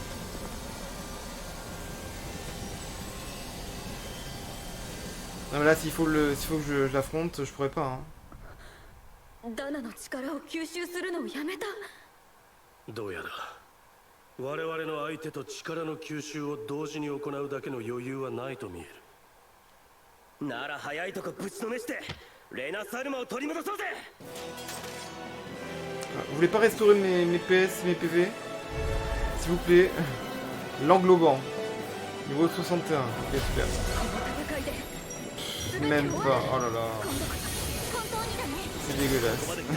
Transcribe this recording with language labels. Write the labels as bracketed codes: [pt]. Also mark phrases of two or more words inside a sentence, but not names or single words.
[fr] Non mais là s'il faut que je l'affronte, je pourrais pas hein. [ja] ダナの力を吸収するのをやめた。どうやら我々の相手と力の吸収を同時に行うだけの余裕はないと見える。なら早いとこぶちのめしてレナ・サルマを取り戻そうぜ。 [fr] Vous voulez pas restaurer mes PS, mes PV? S'il vous plaît. L'englobant. Niveau 61. Ok, super. Même pas. Oh là là. C'est dégueulasse.